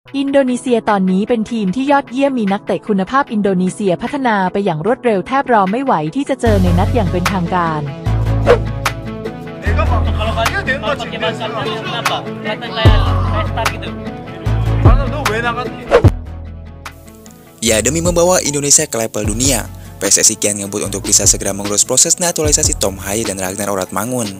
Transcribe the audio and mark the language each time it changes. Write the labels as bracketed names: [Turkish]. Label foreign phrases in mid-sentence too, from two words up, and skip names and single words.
[Thai] อินโดนีเซียตอนนี้เป็นทีมที่ยอดเยี่ยมมีนักเตะคุณภาพอินโดนีเซียพัฒนาไปอย่างรวดเร็วแทบรอไม่ไหวที่จะเจอในนัดอย่างเป็นทางการ [Indonesian] Ya, demi membawa Indonesia ke level dunia, PSSI kian ngebut untuk bisa segera mengurus proses naturalisasi Tom Haye dan Ragnar Oratmangun.